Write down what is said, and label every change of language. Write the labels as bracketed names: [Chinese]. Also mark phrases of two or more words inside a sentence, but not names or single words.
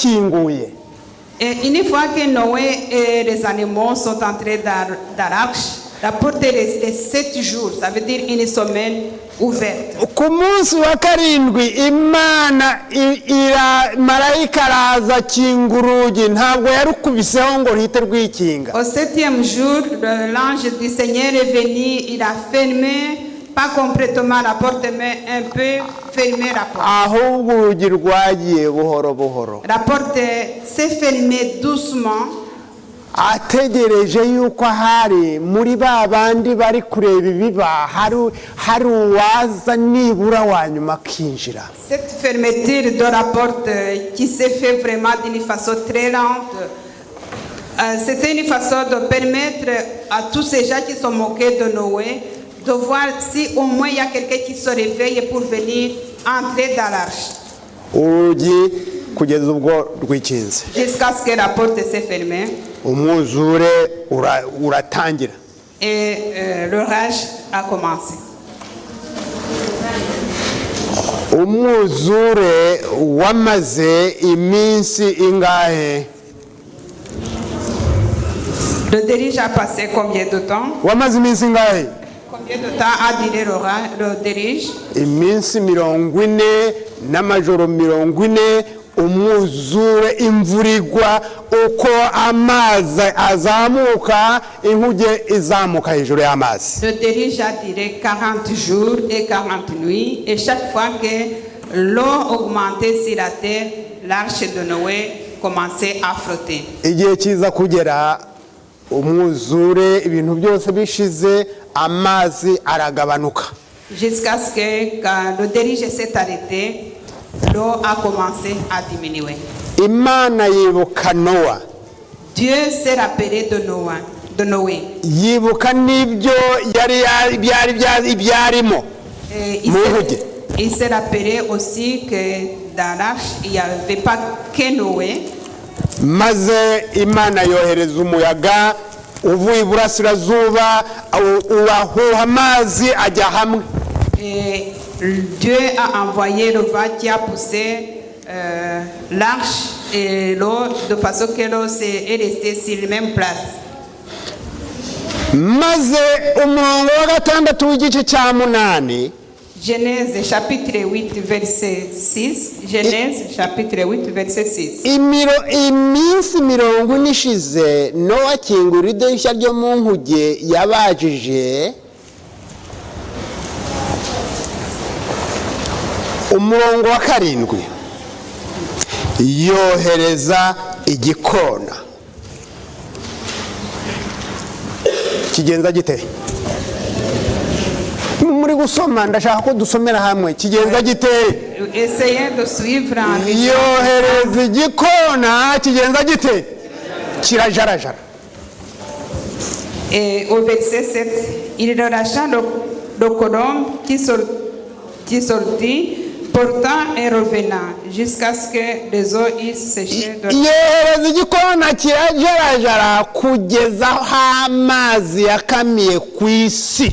[French] Et une fois que Noé et les animaux sont entrés dans l'arche, La porte est restée 7 jours, ça veut dire une semaine ouverte. [Kinyarwanda] ku munsi wa karindwi imana marayika araza akinga urugi ntabwo yarukubiseho ngo ruhite rwikinga. [French] Au 7e jour, l'ange du Seigneur est venu, il a fermé, pas complètement la porte, mais un peu fermé la porte. [Kinyarwanda] ahubwo urugi rwagiye buhoro buhoro, [French] La porte s'est fermée doucement. [Kinyarwanda] ategereje yuko hari muri ba bandi bari kureba ibiba hari uwaza nibura wa nyuma akinjira. [French] Cette fermeture de la porte qui s'est fait vraiment d'une façon très lente, c'était une façon de permettre à tous ces gens qui sont moqués de Noé de voir si au moins il y a quelqu'un qui se réveille pour venir entrer dans l'arche. [Kinyarwanda] urugi kugeza ubwo rwikinze, [French] Jusqu'à ce que la porte s'est fermée [Kinyarwanda] umwuzure uratangira. [French] et l'orage a commencé. [Kinyarwanda] umwuzure wamaze iminsi ingahe? [French] Le déluge a passé combien de temps? [Kinyarwanda] wamaze iminsi ingahe? [French] Combien de temps a duré le déluge? [Kinyarwanda] iminsi 40 n'amajoro 40, umwuzure, imvura igwa, uko amazi azamuka inkuge izamuka hejuru y'amazi. [French] Le déluge a duré 40 jours et 40 nuits, et chaque fois que l'eau augmentait sur la terre, l'arche de Noé commençait à flotter. [Kinyarwanda] igihe kiza kugera umwuzure ibintu byose bishize, amazi aragabanuka. [French] Jusqu'à ce que quand le déluge s'est arrêté, l'eau a commencé à diminuer. [Kinyarwanda] imana yibuka Nowa, [French] Dieu s'est rappelé de Noé. [Kinyarwanda] yibuka n'ibyo ibyarimo Et mu nkuge. [French] il s'est rappelé aussi que dans l'arche, il n'y avait pas que Noé. [Kinyarwanda] maze imana yohereza umuyaga uvuye iburasirazuba urahuha amazi ajya hamwe. [French] Et Dieu a envoyé le vent qui a poussé l'arche et l'eau de façon que l'eau est restée sur la même place. [Kinyarwanda] maze umurongo wa gatandatu w'igice cya 8, [French] Genèse chapitre 8 verset 6. Genèse chapitre 8 verset 6. [Kinyarwanda] iminsi 40 ishize Nowa akingura idirishya ryo mu nkuge yabajije. umurongo wa 7 yohereza igikona. kigenza gite? muri gusoma ndashaka ko dusomera hamwe. kigenza gite? [French] Essayez de suivre en [Kinyarwanda] yohereza igikona. kigenza gite? kirajarajara. [French] Et au verset 7, il relâcha le colombe qui sortit, portant et revenant, jusqu'à ce que les eaux eussent séché. [Kinyarwanda] yohereza igikona kirajarajara kugeza aho amazi yakamiye ku isi.